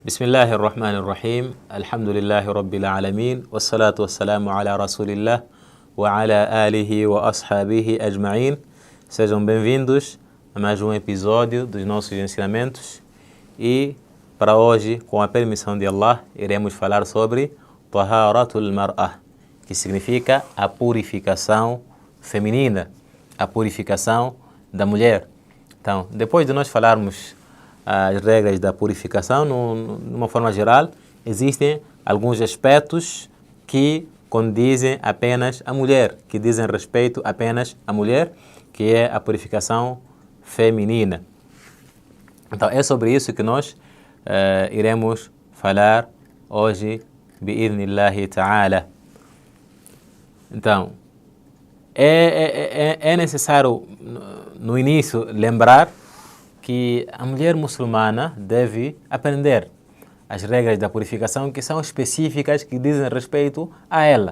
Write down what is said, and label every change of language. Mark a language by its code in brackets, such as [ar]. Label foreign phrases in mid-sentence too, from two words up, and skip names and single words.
[ar] بسم الله الرحمن الرحيم الحمد لله رب العالمين والصلاة والسلام على رسول الله وعلى آله وأصحابه أجمعين. [pt] Sejam bem-vindos a mais um episódio dos nossos ensinamentos e para hoje, com a permissão de Allah, iremos falar sobre [ar] طهارة المرأة, [pt] que significa a purificação feminina, a purificação da mulher. Então, depois de nós falarmos as regras da purificação, numa forma geral, existem alguns aspectos que condizem apenas à mulher, que dizem respeito apenas à mulher, que é a purificação feminina. Então, é sobre isso que nós iremos falar hoje, [ar] بإذن الله تعالى. [pt] Então, é necessário, no início, lembrar que a mulher muçulmana deve aprender as regras da purificação que são específicas, que dizem respeito a ela.